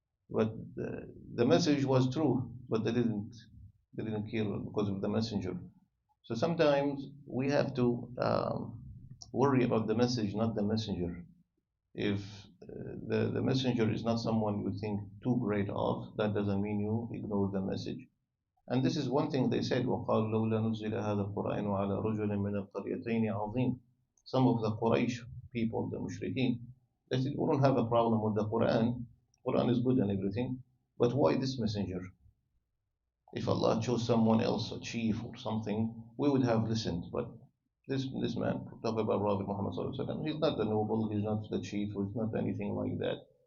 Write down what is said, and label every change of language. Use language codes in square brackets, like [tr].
[en] But the message was true, but they didn't care because of the messenger. So sometimes we have to worry about the message, not the messenger. If the messenger is not someone you think too great of, that doesn't mean you ignore the message. And this is one thing they said, [ar] وَقَالُوا لَوْلَا نُزِّلَ هَذَا الْقُرْآنُ عَلَى رَجُلٍ مِّنَ الْقَرْيَتَيْنِ عَظِيمٍ. [en] Some of the Quraysh people, the mushrikeen, they said, we don't have a problem with the Quran. Quran is good and everything, but why this messenger? If Allah chose someone else, a chief or something, we would have listened. But this man, talk about Prophet Muhammad Sallallahu Alaihi Wasallam, he's not the noble, he's not the chief, he's not anything like that.